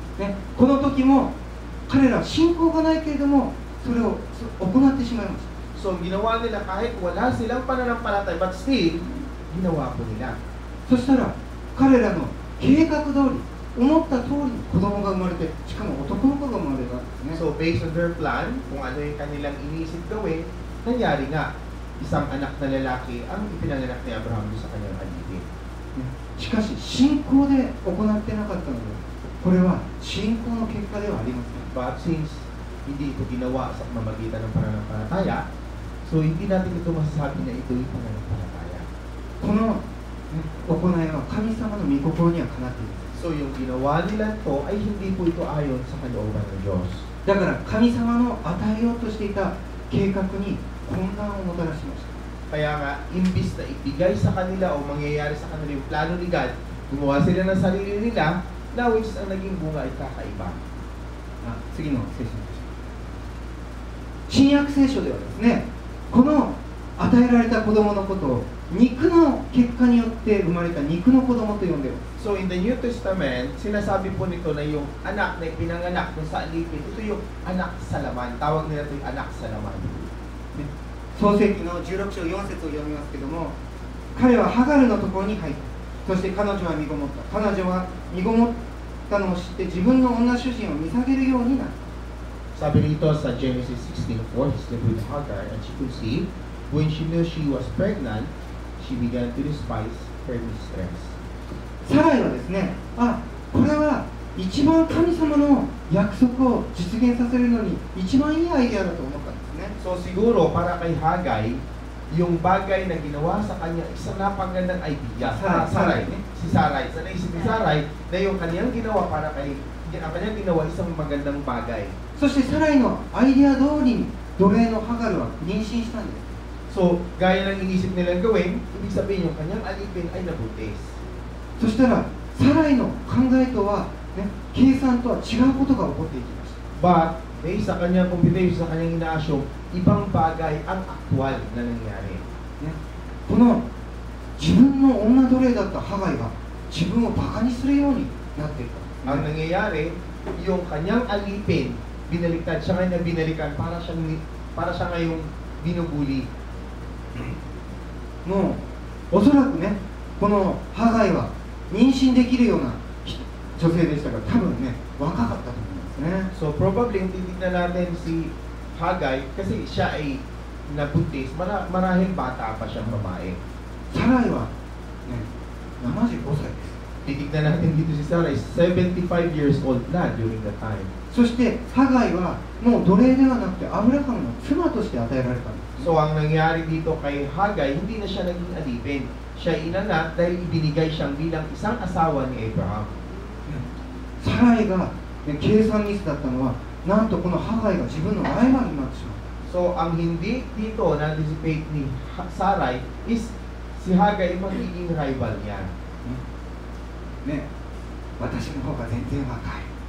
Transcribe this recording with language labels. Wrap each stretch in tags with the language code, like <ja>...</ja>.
<ja>ね、この時も彼らは信仰がないけれどもそれを行ってしまいました。</ja> <tl>So, ginawa nila kahit wala silang pananampalatay,</tl> <en>but still,</en> <tl>ginawa po nila.</tl> <ja>そしたら彼らの計画通り思った通りに子供が生まれて、しかも男の子が生まれたんですね。</ja> <en>So, based on their plan,</en> <tl>kung ano yung kanilang inisip gawin, nangyari nga, isang anak na lalaki ang ipinanganak ni Abraham sa kanyang alipin.</tl> <ja>しかし信仰で行ってなかったので、これは信仰の結果ではありません。</ja> <tl>But since hindi ito ginawa sa pamamagitan ng pananampalataya, so hindi natin ito masasabi na ito yung pananampalataya.</tl> <ja>この、行いは神様の御心にはかなっています。</ja> <tl>So yung ginawa nila to ay hindi po ito ayon sa kalooban ng Diyos.</tl> <ja>だから神様の与えようとしていた計画に混乱をもたらしました。</ja> <tl>Kaya nga, imbis na ibigay sa kanila o mangyayari sa kanila yung plano ni God, gumawa sila ng sarili nila, na which ang naging bunga ay kakaiba.</tl> <ja>次の聖書です。新約聖書ではですね、この与えられた子供のことを肉の結果によって生まれた肉の子供と呼んでいます。</ja> <en>So in the New Testament,</en> <tl>sinasabi po nito na yung anak na pinanganak kung sa alipin, ito yung anak sa laman. Tawag nila ito yung anak sa laman.</tl> <ja>創世記の16章4節を読みますけども、彼はハガルのところに入った。そして彼女は身ごもった。彼女は身ごもったのを知って自分の女主人を見下げるようになった。</ja> <tl>Sabi rito sa</tl> <en>Genesis 16:4, he slept with Hagar and she conceived. When she knew she was pregnant, she began to despise her mistress.</en> <ja>サライはですね、これは一番神様の約束を実現させるのに一番いいアイデアだと思ったんですね。</ja> <tl>So siguro para kay Hagay, yung bagay na ginawa sa kanya, isang napagandang idea. Saray. Si Saray. Sa naisip ni Saray na yung kanyang ginawa para kay, ang kanyang ginawa isang magandang bagay.</tl> <ja>そしてサライのアイデア通りに奴隷のハガルは妊娠したんです。</ja> <tl>So, gaya ng inisip nilang gawin, ibig sabihin yung kanyang alipin ay nabuntis.</tl> <ja>そしたらサライの考えとは、計算とは違うことが起こっていきました。</ja> <tl>But, based sa kanyang computation, sa kanyang inaasyo, ibang bagay ang aktual na nangyari.</tl> <ja>この自分の女奴隷だったハガイが自分をバカにするようになっていた。</ja> <tl>Ang nangyayari, yung kanyang alipin, binaliktad siya ngayon na binalikan para siya ngayong binubuli.</tl> <ja>もうおそらくね、このハガイは妊娠できるような女性でしたから、多分ね、若かったと思いますね。</ja> <en>So probably,</en> <tl>titignan natin si Hagay kasi siya ay nabuntis, marahil bata pa siyang babae.</tl> <ja>サライは、ね、75歳です。</ja> <tl>Titignan natin dito si Sarah, 75 years old na</tl> <en>during that time.</en> <ja>そしてハガイはもう奴隷ではなくてアブラハムの妻として与えられたんです。</ja> <tl>So ang nangyari dito kay Hagay, hindi na siya naging alipin. Siya inangat dahil ibinigay siyang bilang isang asawa ni Abraham.</tl> <ja>サライが、計算ミスだったのは、なんとこのハガイが自分のライバルになってしまった。</ja> <tl>So ang hindi dito na-anticipate ni Sarai is si Hagay magiging rival niya.</tl> <ja>ね、私の方が全然若い。</ja>